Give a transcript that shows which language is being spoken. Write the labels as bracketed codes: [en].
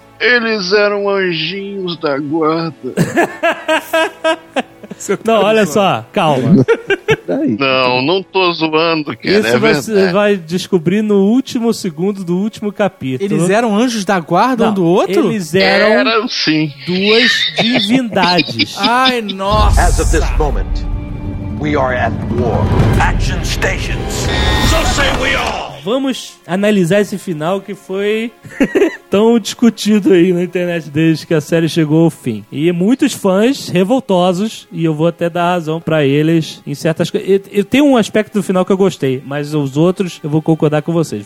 [pt] Eles eram anjinhos da guarda. Não, olha só, calma. Não, não tô zoando, cara. Isso é você vai descobrir no último segundo do último capítulo. Eles eram anjos da guarda, não, um do outro? Eles eram, sim. Duas divindades. Ai, nossa. [en] As of this moment, we are at war. Action stations. So say we all. [pt] Vamos analisar esse final que foi tão discutido aí na internet desde que a série chegou ao fim. E muitos fãs revoltosos, e eu vou até dar razão pra eles em certas coisas. Eu tenho um aspecto do final que eu gostei, mas os outros eu vou concordar com vocês.